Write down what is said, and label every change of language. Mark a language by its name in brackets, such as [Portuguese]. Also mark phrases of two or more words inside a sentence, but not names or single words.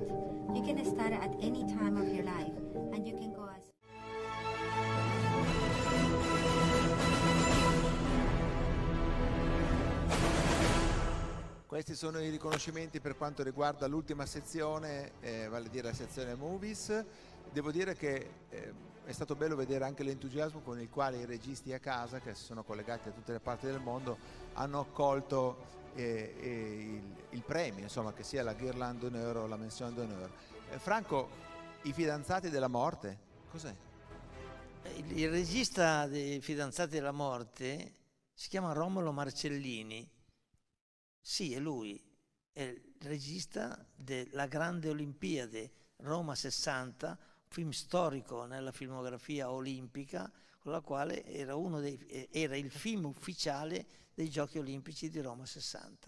[English] You can start at any time of your life, and you can go as... [Italian] Questi sono i riconoscimenti per quanto riguarda l'ultima sezione, vale a dire la sezione Movies. Devo dire che è stato bello vedere anche l'entusiasmo con il quale i registi a casa, che si sono collegati da tutte le parti del mondo, hanno accolto il premio, insomma, che sia la Guirlande d'Honneur o la Mention d'Honneur. Franco, i fidanzati della morte, cos'è? Il regista dei Fidanzati della morte si chiama Romolo Marcellini. Sì, è lui, è il regista della Grande Olimpiade Roma 60, film storico nella filmografia olimpica, con la quale era il film ufficiale dei Giochi Olimpici di Roma 60.